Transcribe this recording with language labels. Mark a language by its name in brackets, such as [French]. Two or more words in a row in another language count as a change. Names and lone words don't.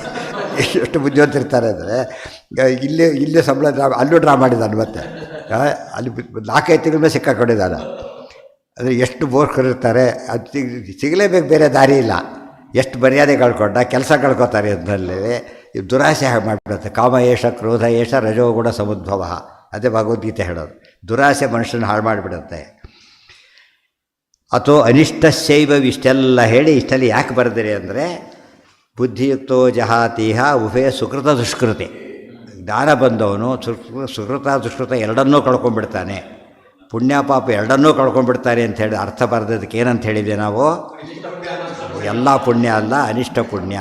[Kannada] ಎಷ್ಟು ಬುದ್ಧಿವಂತಿರ್ತಾರೆ ಅಂದರೆ, ಇಲ್ಲೇ ಸಂಬಳ ಅಲ್ಲೂ ಡ್ರಾ ಮಾಡಿದ್ದಾನೆ, ಮತ್ತೆ ಅಲ್ಲಿ 4-5 ತಿಂಗಳ ಮೇಲೆ ಸಿಕ್ಕಾಕೊಂಡಿದ್ದಾನೆ. ಅಂದರೆ ಎಷ್ಟು ಬೋರ್ಕರಿರ್ತಾರೆ, ಅದು ಸಿಗಲೇಬೇಕು, ಬೇರೆ ದಾರಿ ಇಲ್ಲ. ಎಷ್ಟು ಮರ್ಯಾದೆ ಕಳ್ಕೊಂಡ, ಕೆಲಸ ಕಳ್ಕೊತಾರೆ. ಇದರಲ್ಲಿ ದುರಾಸೆ ಮಾಡಿಬಿಡುತ್ತೆ. [Sanskrit] ಕಾಮ ಏಷ ಕ್ರೋಧ ಏಷ ರಜೋಗುಣ ಸಮುದ್ಭವ, [Kannada] ಅದೇ ಭಗವದ್ಗೀತೆ ಹೇಳೋದು. ದುರಾಸೆ ಮನುಷ್ಯನ ಹಾಳು ಮಾಡಿಬಿಡುತ್ತೆ. ಅಥವಾ ಅನಿಷ್ಟಶೈವ, ಇಷ್ಟೆಲ್ಲ ಹೇಳಿ ಇಷ್ಟಲ್ಲಿ ಯಾಕೆ ಬರೆದಿರಿ ಅಂದರೆ, [Sanskrit] ಬುದ್ಧಿಯುಕ್ತೋ ಜಹಾತೀಹ ಉಭಯ ಸುಕೃತ ದುಷ್ಕೃತಿ. [Kannada] ಜ್ಞಾನ ಬಂದವನು ಸುಕೃತ ದುಷ್ಕೃತ ಎರಡನ್ನೂ ಕಳ್ಕೊಂಡ್ಬಿಡ್ತಾನೆ, ಪುಣ್ಯ ಪಾಪ ಎರಡನ್ನೂ ಕಳ್ಕೊಂಡ್ಬಿಡ್ತಾನೆ ಅಂಥೇಳಿ ಅರ್ಥ ಬರೆದದಕ್ಕೆ ಏನಂತ ಹೇಳಿದೆ ನಾವು, ಎಲ್ಲ ಪುಣ್ಯ ಅಲ್ಲ, ಅನಿಷ್ಟ ಪುಣ್ಯ.